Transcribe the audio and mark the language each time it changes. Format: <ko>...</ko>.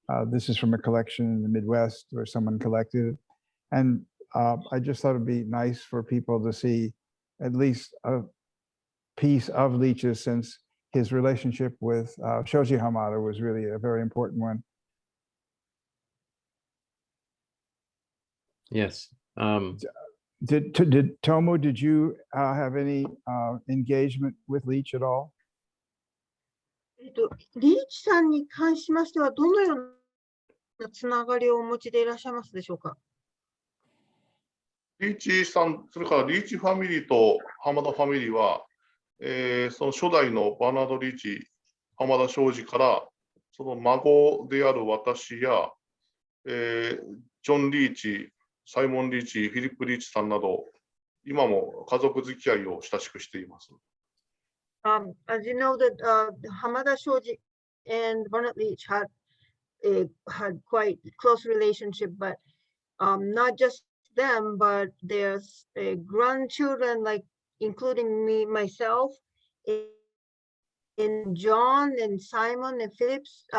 <en>This is from a collection in the Midwest where someone collected it. And I just thought it'd be nice for people to see at least a piece of Leach's, since his relationship with Shoji Hamada was really a very important one. Yes. Did Tomo, did you have any engagement with Leach at all?</en> <ja>リーチさんに関しましては、どのようなつながりをお持ちでいらっしゃいますでしょうか。リーチさん、それからリーチファミリーと浜田ファミリーは、その初代のバーナード・リーチ、浜田庄司から、その孫である私や、ジョン・リーチ、サイモン・リーチ、フィリップ・リーチさんなど、今も家族付き合いを親しくしています。</ja> <en>As you know that Hamada Shoji and Bernard Leach had quite close relationship, but not just them, but there's grandchildren, like including me, myself, and John and Simon and Phillips.</en>